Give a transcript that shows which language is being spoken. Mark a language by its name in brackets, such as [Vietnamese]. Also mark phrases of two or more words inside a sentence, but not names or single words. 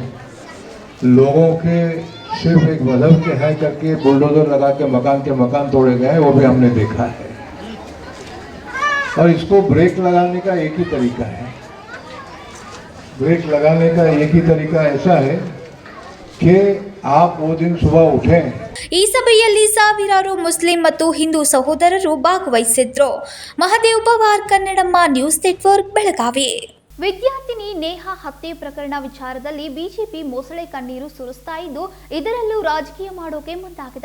[Hindi] लोगों के सिर्फ एक मजहब के हैं करके बुलडोजर लगा के मकान तोड़े गए, वो भी हमने देखा है। और इसको ब्रेक लगाने का एक ही तरीका है, ब्रेक लगाने का एक ही तरीका ऐसा है कि आप वो दिन सुबह उठें। [Kannada] ಈ ಸಭೆಯಲ್ಲಿ ಸಾವಿರಾರು ಮುಸ್ಲಿಂ ಮತ್ತು ಹಿಂದೂ ಸಹೋದರರು ಭಾಗವಹಿಸಿದ್ರು. ಮಹದೇವ್ ಪವಾರ್, ಕನ್ನಡಮ್ಮ ನ್ಯೂಸ್ ನೆಟ್ವರ್ಕ್, ಬೆಳಗಾವಿ. ವಿದ್ಯಾರ್ಥಿನಿ ನೇಹಾ ಹತ್ಯೆ ಪ್ರಕರಣ ವಿಚಾರದಲ್ಲಿ ಬಿಜೆಪಿ ಮೊಸಳೆ ಕಣ್ಣೀರು ಸುರಿಸ್ತಾ ಇದ್ದು, ಇದರಲ್ಲೂ ರಾಜಕೀಯ ಮಾಡೋಕೆ ಮುಂದಾಗಿದೆ.